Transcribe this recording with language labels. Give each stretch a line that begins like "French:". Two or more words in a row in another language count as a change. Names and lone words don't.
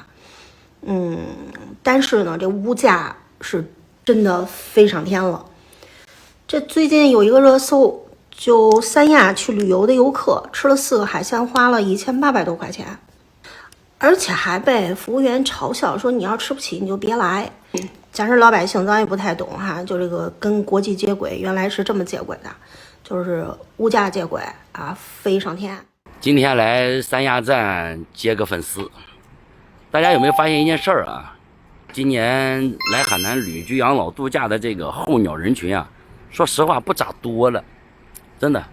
Chinese: 但是呢，这物价是真的飞上天了。这最近有一个热搜，就三亚去旅游的游客吃了4个海鲜，花了1800多塊錢，而且還被服務員嘲笑說你要吃不起你就別來。假設老百姓咱也不太懂哈，就這個跟國際接軌原來是這麼接軌的，就是物價接軌啊，飛上天。今天來三亞站接個粉絲，大家有沒有發現一件事兒啊？今年來海南旅居養老度假的這個候鳥人群啊，說實話不咋多了，真的。